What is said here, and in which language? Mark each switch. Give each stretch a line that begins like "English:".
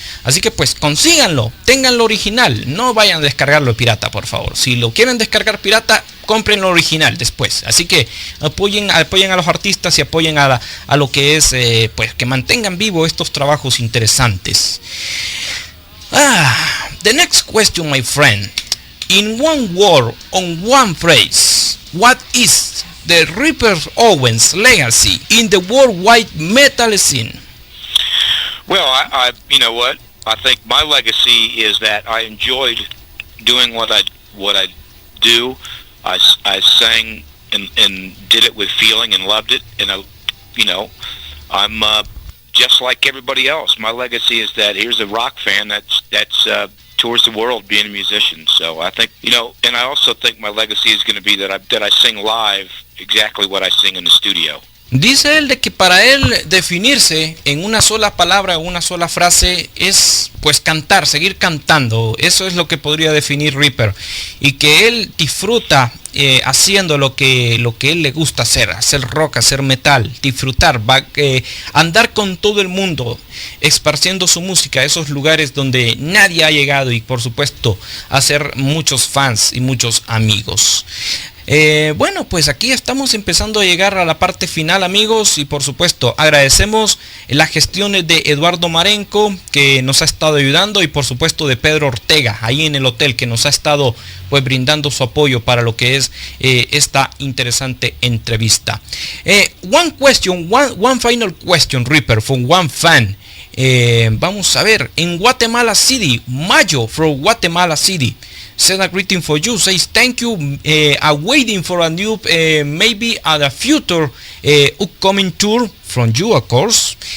Spanish: Así que pues consíganlo, tenganlo original, no vayan a descargarlo pirata, por favor. Si lo quieren descargar pirata, compren lo original después. Así que apoyen a los artistas y apoyen a lo que es, pues que mantengan vivo estos trabajos interesantes.
English: The next question, my friend. In one word, on one phrase, what is the Reaper Owens legacy in the worldwide metal scene? Well, I you know what? I think my legacy is that I enjoyed doing what I do. I sang and did it with feeling and loved it, and I'm just like everybody else. My legacy is that here's a rock fan that's tours the world being a musician. So I think, and I also think my legacy is going to be that I sing live exactly what I sing in the studio.
Spanish: Dice él de que para él definirse en una sola palabra, una sola frase, es pues cantar, seguir cantando. Eso es lo que podría definir Reaper. Y que él disfruta haciendo lo que él le gusta hacer rock, hacer metal, disfrutar, andar con todo el mundo, esparciendo su música a esos lugares donde nadie ha llegado y por supuesto hacer muchos fans y muchos amigos. Bueno, pues aquí estamos empezando a llegar a la parte final, amigos, y por supuesto agradecemos las gestiones de Eduardo Marenco, que nos ha estado ayudando, y por supuesto de Pedro Ortega ahí en el hotel, que nos ha estado pues brindando su apoyo para lo que es esta interesante entrevista.
English: One final question, Reaper, from one fan.
Spanish: Vamos a ver, en
English: Guatemala City, Mayo from Guatemala City, send a greeting for you, says thank you, waiting for a new, maybe at a future upcoming tour from you, of course.